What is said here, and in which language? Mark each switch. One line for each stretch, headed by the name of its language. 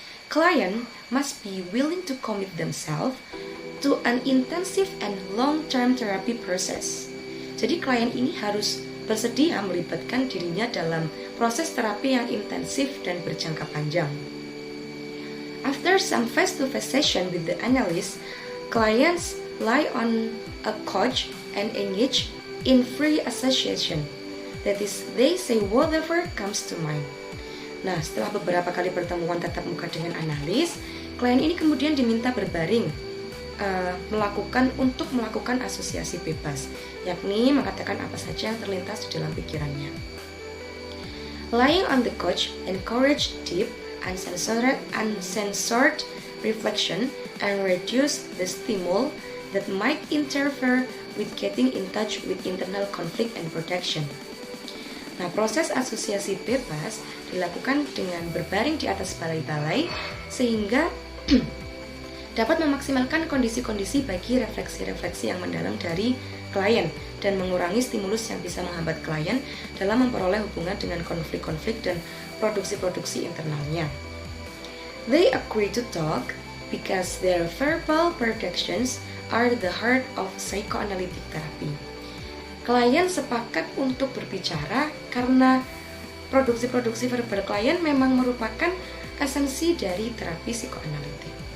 English: Client must be willing to commit themselves to an intensive and long-term therapy process.
Indonesian: Jadi klien ini harus bersedia melibatkan dirinya dalam proses terapi yang intensif dan berjangka panjang.
English: After some face-to-face session with the analyst, clients rely on a coach and engage in free association. That is, they say whatever comes to mind.
Indonesian: Nah, setelah beberapa kali pertemuan tatap muka dengan analis, klien ini kemudian diminta berbaring melakukan asosiasi bebas, yakni mengatakan apa saja yang terlintas di dalam pikirannya.
English: Lying on the couch encourage deep, uncensored reflection and reduce the stimuli that might interfere with getting in touch with internal conflict and protection.
Indonesian: Nah, proses asosiasi bebas dilakukan dengan berbaring di atas balai-balai sehingga dapat memaksimalkan kondisi-kondisi bagi refleksi-refleksi yang mendalam dari klien dan mengurangi stimulus yang bisa menghambat klien dalam memperoleh hubungan dengan konflik-konflik dan produksi-produksi internalnya.
English: They agree to talk because their verbal projections are the heart of psychoanalytic therapy.
Indonesian: Klien sepakat untuk berbicara karena produksi-produksi verbal klien memang merupakan esensi dari terapi psikoanalitik.